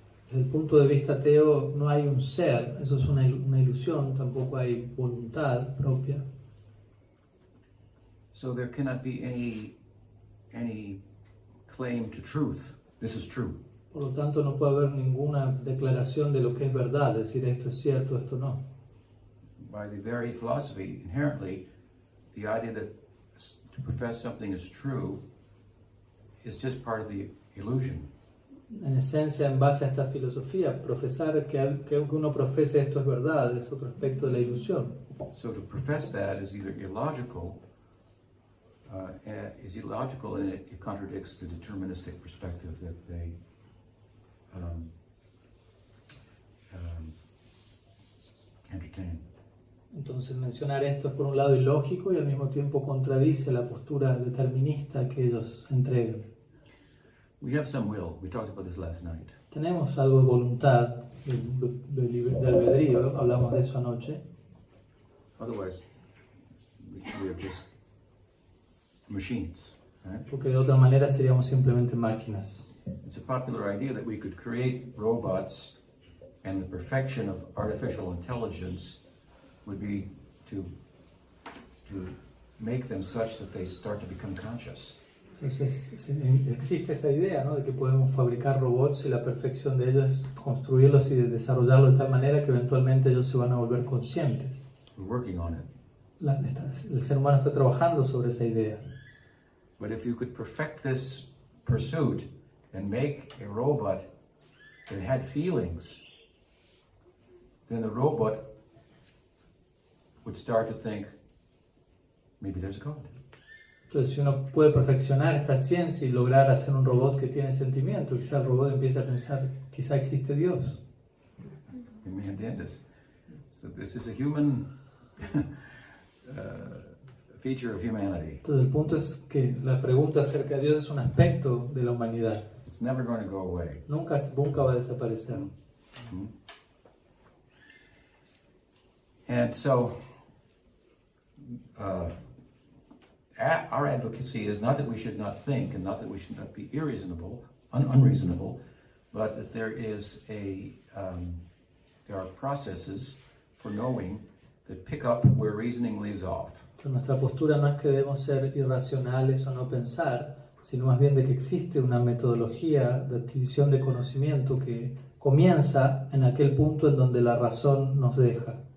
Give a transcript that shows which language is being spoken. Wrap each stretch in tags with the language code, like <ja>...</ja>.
<es>Desde el punto de vista ateo no hay un ser, eso es una ilusión, tampoco hay voluntad propia.</es> <en>So there cannot be any claim to truth. This is true.</en> <es>Por lo tanto, no puede haber ninguna declaración de lo que es verdad, decir esto es cierto, esto no.</es> <en>By the very philosophy, inherently, the idea that to profess something is true is just part of the illusion.</en> <es>En esencia, en base a esta filosofía, profesar que uno profese esto es verdad, es otro aspecto de la ilusión.</es> <en>So to profess that is either illogical, and it contradicts the deterministic perspective that they entertain.</en> <es>Entonces, mencionar esto es por un lado ilógico y al mismo tiempo contradice la postura determinista que ellos entregan.</es> <en>We have some will. We talked about this last night.</en> <es>Tenemos algo de voluntad, de albedrío, hablamos de eso anoche.</es> <en>Otherwise, we are just machines, right?</en> <es>Porque de otra manera seríamos simplemente máquinas.</es> <en>It's a popular idea that we could create robots and the perfection of artificial intelligence would be to make them such that they start to become conscious.</en> <es>Entonces existe esta idea, ¿no?, de que podemos fabricar robots y la perfección de ellos es construirlos y desarrollarlos de tal manera que eventualmente ellos se van a volver conscientes.</es> <en>We're working on it.</en> <es>El ser humano está trabajando sobre esa idea.</es> <en>But if you could perfect this pursuit and make a robot that had feelings, then the robot would start to think, maybe there's a God.</en> <es>Entonces, si uno puede perfeccionar esta ciencia y lograr hacer un robot que tiene sentimiento, quizá el robot empiece a pensar, quizá existe Dios. ¿Me entiendes?</es> <en>So this is a human feature of humanity.</en> <es>Entonces, el punto es que la pregunta acerca de Dios es un aspecto de la humanidad.</es> <en>It's never going to go away.</en> <es>Nunca va a desaparecer. Mm-hmm.</es> <en>And so, our advocacy is not that we should not think and not that we should not be unreasonable, but that there are processes for knowing that pick up where reasoning leaves off.</en> <es>Entonces, nuestra postura no es que debemos ser irracionales o no pensar, sino más bien de que existe una metodología de adquisición de conocimiento que comienza en aquel punto en donde la razón nos deja.</es>